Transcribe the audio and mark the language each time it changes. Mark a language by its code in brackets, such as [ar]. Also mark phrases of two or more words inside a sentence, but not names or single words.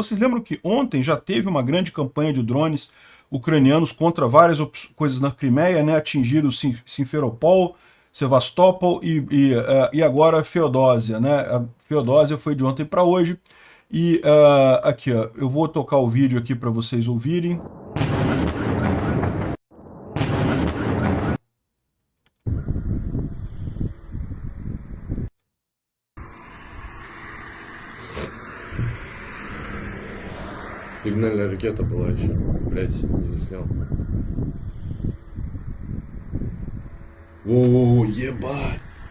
[pt] Vocês lembram que ontem já teve uma grande campanha de drones ucranianos contra várias coisas na Crimeia, né? Atingiram Simferopol, Sevastopol e agora Feodósia, né? A Feodósia foi de ontem para hoje. E aqui, ó, eu vou tocar o vídeo aqui para vocês ouvirem. [ru] Сигнальная ракета была еще. Блять, не заснял. О, ебать!